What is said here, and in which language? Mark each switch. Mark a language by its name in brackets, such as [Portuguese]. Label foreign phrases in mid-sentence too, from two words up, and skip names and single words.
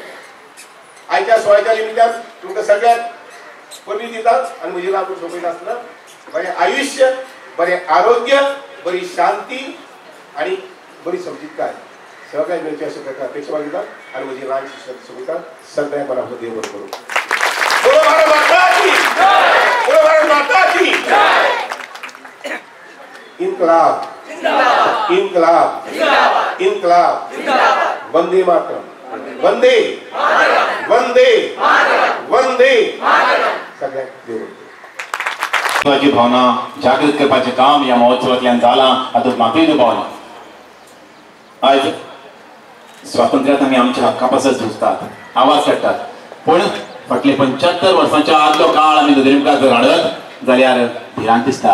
[Konkani] आयच्या सुवाळ्याच्या निमित्तान तुमकां सगळ्यांक परबी दितात आणि म्हजी लागून सोपयता आसतना बरें आयुष्य, बरें आरोग्य, बरी शांती आणि बरी समजीतकाय सगळ्यांक मेळची अशें प्रकार अपेक्षा मागिता आनी म्हजी ल्हानशी सोपयता. सगळ्यांक बरो देव बरो करूं. [Hindi] बोलो भारत माता की जय. बोलो भारत माता की जय. इन्कलाब जिंदाबाद. इन्कलाब जिंदाबाद. इन्कलाब जिंदाबाद. वंदे मातरम. वंदे मातरम. वंदे मातरम. वंदे मातरम. [Konkani] सगळ्यांक देव ची भावना जागृत करपाचें काम ह्या महोत्सवांतल्यान जालां. हातूंत म्हाकाय पावला. आयज स्वातंत्र्यांत आमी आमच्या हक्का पासत झुजतात, आवाज काडटात, पूण फाटले 75 वर्सांच्या आदलो काळ आमी नदरे मुखार जर हाडत जाल्यार भिरांत दिसता.